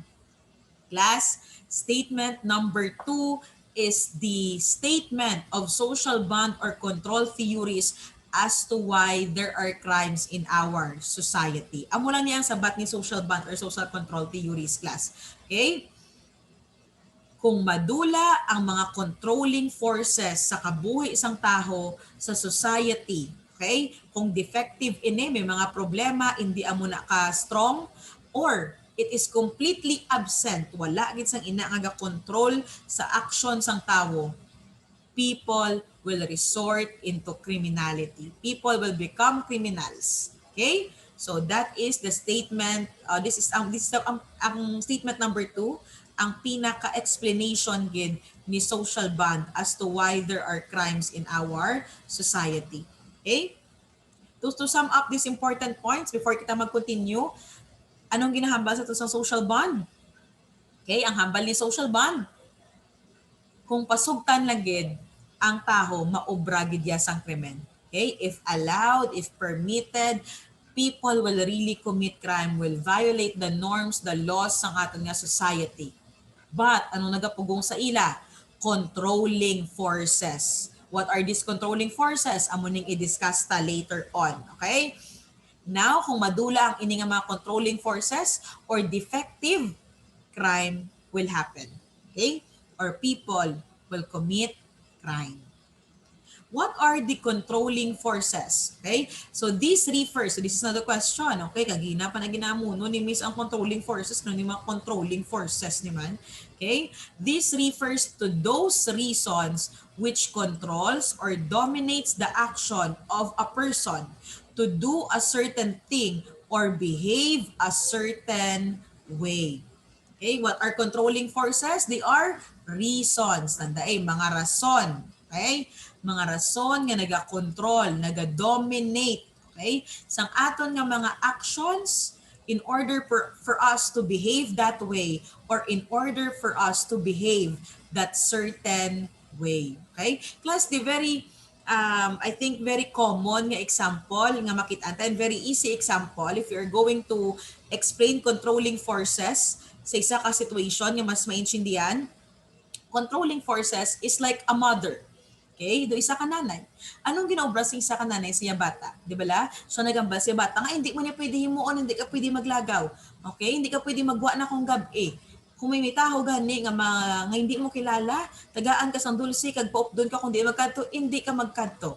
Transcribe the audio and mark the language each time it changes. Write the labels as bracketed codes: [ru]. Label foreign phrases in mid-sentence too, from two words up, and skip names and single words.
[en] Class, statement number 2 is the statement of social bond or control theories as to why there are crimes in our society. [hil] Amo lang niya ang sabat ni [en] social bond or social control theories, [hil] class. [en] Okay? [hil] Kung madula ang mga [en] controlling forces [hil] sa kabuhi isang taho sa society, okay? Kung defective ini, may mga problema, hindi amo na ka strong, [en] or it is completely absent, [hil] wala gid sang ina nga control sa action sang tawo, [en] people will resort into criminality. People will become criminals. Okay? So that is the statement. This is ang statement number 2, [hil] ang pinaka-explanation gid ni [en] social bond as to why there are crimes in our society. Okay? To sum up these important points before [hil] kita mag-continue, anong ginahambal sa itong [en] social bond? [hil] Okay, ang hambal ni [en] social bond, [hil] kung pasugtan lang gid ang taho, maobra gid ya sang krimen. [en] Okay, if allowed, if permitted, people will really commit crime, will violate the norms, the laws [hil] sang aton nga [en] society. [hil] But anong nagapugong sa ila? [en] Controlling forces. What are these controlling forces? [hil] Amo ning i-discuss ta [en] later on. Okay? Now, [hil] kung madula ang ini nga mga [en] controlling forces or defective, crime will happen. Okay? Or people will commit crime. What are the controlling forces? Okay? So this refers, so this is another question. Okay? [hil] Kagina pa na ginamuno ni Miss ang [en] controlling forces, [hil] no, ni mga [en] controlling forces [hil] ni man. [en] Okay? This refers to those reasons which controls or dominates the action of a person to do a certain thing or behave a certain way. Okay, what are controlling forces? They are reasons. [hil] Tandaan, mga rason. Okay? Mga rason nga naga-control, naga-dominate, okay? Sang aton nga mga [en] actions in order for us to behave that way or in order for us to behave that certain way. Okay? Class, the very I think very common [hil] nga example nga makita [en] and very easy example if you're going to explain controlling forces [hil] sa isa ka situation nga mas maintindihan. [en] Controlling forces is like a mother. [hil] Okay? Do isa ka nanay. Anong ginaobra sa isa ka nanay siya bata? Di ba la? So nagambal siya bata nga hindi mo niya pwede himuon, hindi ka pwede maglagaw. Okay? Hindi ka pwede magwa na kung gabi. Kung may taho gani nga hindi mo kilala, tagaan ka sang dulce kag paupdon ka kung di magkadto, hindi ka magkadto.